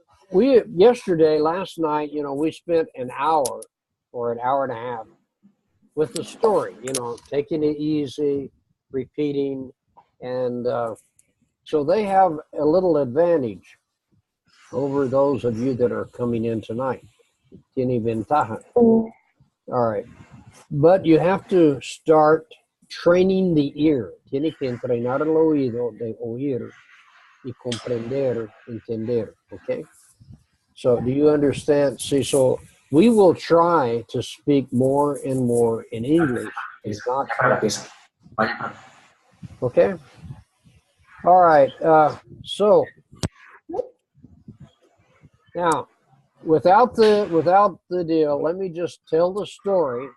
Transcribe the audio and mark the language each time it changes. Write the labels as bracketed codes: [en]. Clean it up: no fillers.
[en] Last night, we spent an hour or an hour and a half with the story, taking it easy, repeating. And so they have a little advantage over those of you that are coming in tonight. [es] Tiene ventaja. [en] All right. But you have to start training the ear. [es] Tiene que entrenar el oído de oír y comprender, entender. [en] Okay? So do you understand? See, so we will try to speak more and more in English. It's not okay. All right. So now, without the deal, let me just tell the story.